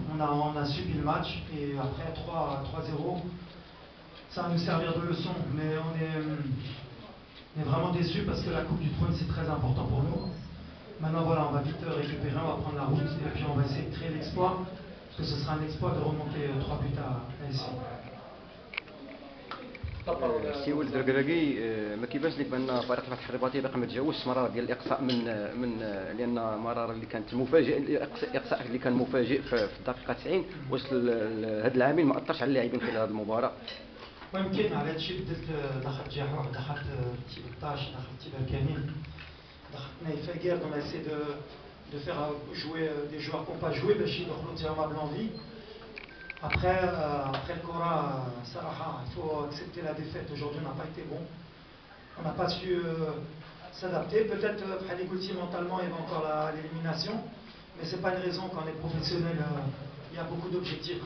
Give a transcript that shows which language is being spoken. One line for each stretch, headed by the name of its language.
French: On a subi le match. Et après 3-0, ça va nous servir de leçon. Mais on est vraiment déçus parce que la Coupe du Trône, c'est très important pour nous. Maintenant, voilà, on va vite récupérer. On va prendre la route. Et puis, on va essayer de créer l'exploit. Parce que ce sera un exploit de remonter 3 buts à SC.
Arabic: سي ولد الركراكي ما كيبانش لك بان فريق فتح الرباطي باقي ما تجاوزش مراره ديال الاقصاء من لان مراره اللي كانت المفاجئ الاقصاء اللي كان مفاجئ في الدقيقه 90 واش هذا العامل ما اثرش على اللاعبين خلال هذه المباراه. ممكن على هذا الشيء بدلت دخلت جاحوح دخلت تيبطاش دخلت تيبركاني دخلت نايف فاكر
French: on a essayé de faire jouer des joueurs qui n'ont pas joué
Arabic: باش يدخلوا تيرمابل انفي.
French: Après le Cora, il faut accepter la défaite. Aujourd'hui, on n'a pas été bon. On n'a pas su s'adapter. Peut-être Khalikoulti mentalement, il va encore l'élimination. Mais ce n'est pas une raison quand on est professionnel. Il y a beaucoup d'objectifs.